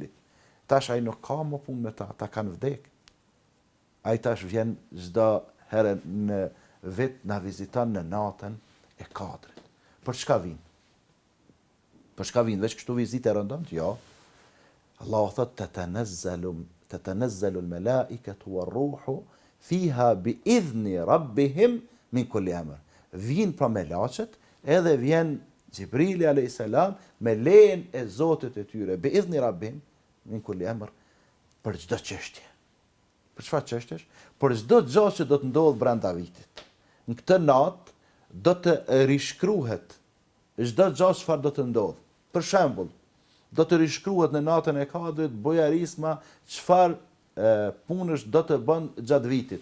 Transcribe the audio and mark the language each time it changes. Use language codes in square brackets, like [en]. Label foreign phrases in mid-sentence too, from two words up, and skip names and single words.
[sq] Tash ai nuk ka më punë me ta, ata kanë vdek. Ai tash vjen çdo herë në vit na viziton në natën e Kadrit. Për çka vin? Për çka vin? Veç kështu vizitë rëndomt? Jo. [ar] Allah thot تنزل الملائكة والروح فيها بإذن ربهم من كل أمر. [sq] Vin pra melaçet, edhe vjen Xhibrili a.s. me lejen e Zotit e tyre, [ar] بإذن ربهم من كل أمر, [sq] për çdo çështje. Për çfarë çështjesh? Për çdo gjë që do të ndodh brenda vitit. Në këtë natë do të rishkruhet çdo gjë çfarë do të ndodh. Për shembull, do të rishkruhet në natën e Kadrit bojarisma çfarë punësh do të bën gjatë vitit.